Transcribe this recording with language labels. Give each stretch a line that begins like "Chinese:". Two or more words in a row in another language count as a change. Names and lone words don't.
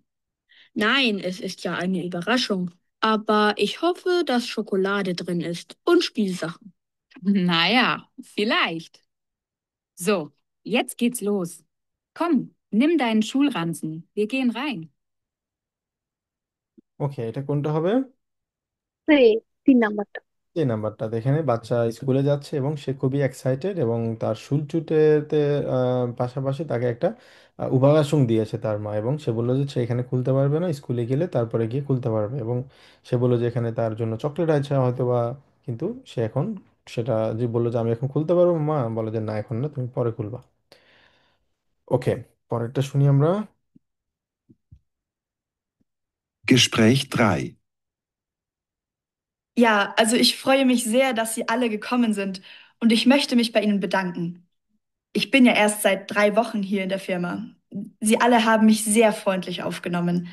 German: Nein, es ist ja eine Überraschung. Aber ich hoffe, dass Schokolade drin ist und Spielsachen. Naja, vielleicht. So, jetzt geht's los. Komm, nimm deinen Schulranzen. Wir gehen rein.
Bangla: ওকে, এটা কোনটা হবে? এই 3 নাম্বারটা। এই নাম্বারটা দেখেন, বাচ্চা স্কুলে যাচ্ছে এবং সে খুবই এক্সাইটেড, এবং তার চুলচুটেতে পাশাপাশি তাকে একটা উপহাসং দিয়েছে তার মা, এবং সে বললো যে সে এখানে খুলতে পারবে না, স্কুলে গেলে তারপরে গিয়ে খুলতে পারবে, এবং সে বললো যে এখানে তার জন্য চকলেট আছে হয়তো বা, কিন্তু সে এখন সেটা যে বললো যে আমি এখন খুলতে পারবো, মা বলে যে না এখন না, তুমি পরে খুলবা। ওকে, পরেরটা শুনি আমরা।
German: Gespräch 3. Ja, also ich freue mich sehr, dass Sie alle gekommen sind und ich möchte mich bei Ihnen bedanken. Ich bin ja erst seit 3 Wochen hier in der Firma. Sie alle haben mich sehr freundlich aufgenommen.